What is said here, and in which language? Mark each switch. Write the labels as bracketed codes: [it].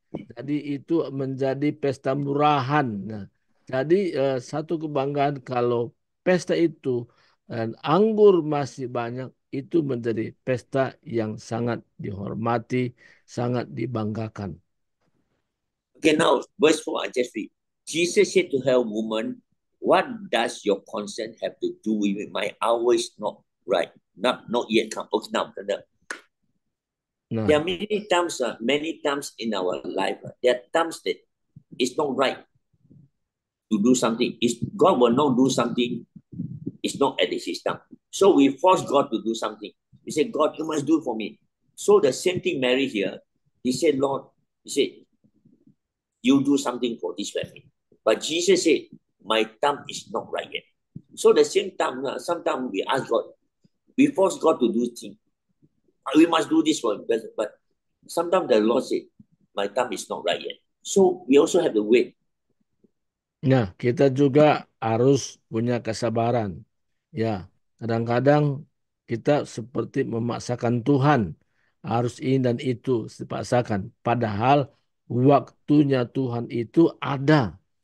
[id] Jadi itu menjadi pesta murahan. Nah, jadi satu kebanggaan kalau pesta itu dan anggur masih banyak, itu menjadi pesta yang sangat dihormati, sangat dibanggakan. [en] okay, now verse 4, I just read. Jesus said to her, woman, what does your consent have to do with it? My hour is not right. Not yet come. Okay, now. [id] Nah, [en] There are many times in our life, there are times that it's not right to do something. God will not do something. It's not at his time. So we force God to do something. We say, God, you must do it for me. So the same thing Mary here. He said, Lord, you do something for this family. But Jesus said, my time is not right yet. So the same time, sometimes we ask God, we force God to do things. We must do this for him. But sometimes the Lord said, my time is not right yet. So we also have to wait. [id] Nah, kita juga harus punya kesabaran. Ya, kadang-kadang kita seperti memaksakan Tuhan. Harus ini dan itu dipaksakan. Padahal waktunya Tuhan itu ada.